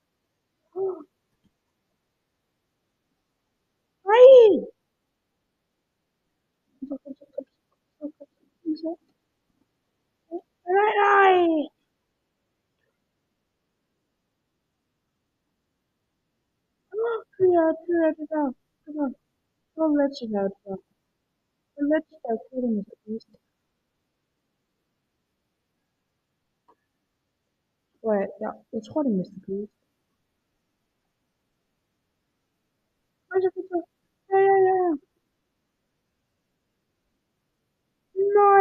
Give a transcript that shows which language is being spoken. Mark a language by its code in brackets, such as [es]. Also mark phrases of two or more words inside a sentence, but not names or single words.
[da] Nej. Nej. Det der. [en] Don't let you out. Don't let you out. [da] Ja, jeg tror, det er Mr. Beast. Ja. Nej.